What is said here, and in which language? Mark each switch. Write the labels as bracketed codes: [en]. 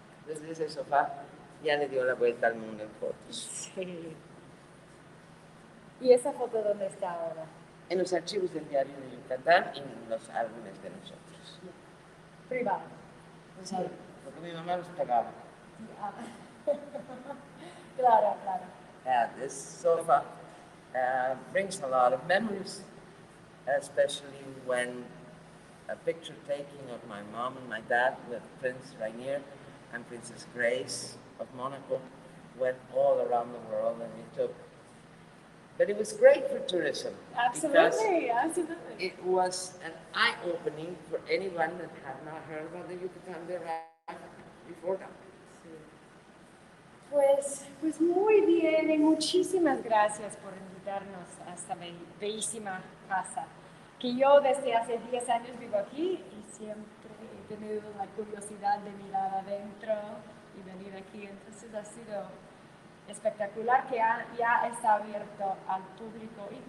[es] Desde ese sofá ya le dio la vuelta al mundo en fotos. Sí. ¿Y esa foto dónde está ahora? En los archivos del diario de Yucatán y en los álbumes de nosotros. Privado. Sí, porque mi mamá los pegaba. Claro. [en] This sofa brings a lot of memories, especially when a picture taking of my mom and my dad with Prince Rainier and Princess Grace of Monaco went all around the world, and we took. But it was great for tourism. Absolutely. It was an eye-opening for anyone that had not heard about the Yucatán de Rara before that. [es] Pues muy bien y muchísimas gracias por invitarnos a esta bellísima casa, que yo desde hace 10 años vivo aquí y siempre he tenido la curiosidad de mirar adentro y venir aquí, entonces ha sido espectacular que ya está abierto al público.